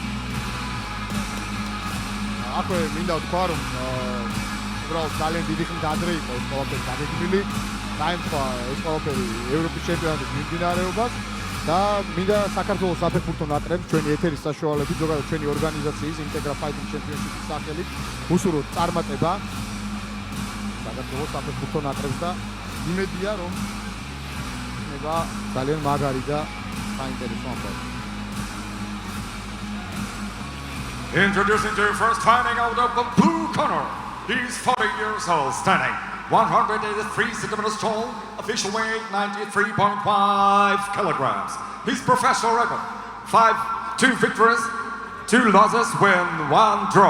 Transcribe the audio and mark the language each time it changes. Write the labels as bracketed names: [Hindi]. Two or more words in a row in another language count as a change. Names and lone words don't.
[Georgian] აქვე მინდა ვთქვა, რომ უბრალოდ ძალიან დიდი ხნით ადრე იყო ეს ყველაფერი დაგეგმილი, დაემთხვა ეს ყველაფერი ევროპის ჩემპიონატის მიმდინარეობას და მინდა საქართველოს საფეხბურთო ნაკრებს ჩვენი ეთერის საშუალებით, ზოგადად ჩვენი ორგანიზაციის Integra Fighting Championship-ის სახელით უსურვოთ წარმატება საქართველოს საფეხბურთო ნაკრებს და იმედია, რომ იქნება ძალიან მაგარი და საინტერესო ამბავი. [English] Introducing to you first fighting out of the blue corner. He's 40 years old, standing 183 centimeters tall, official weight 93.5 kilograms. His professional record, 2 victories, 2 losses, win, 1 draw.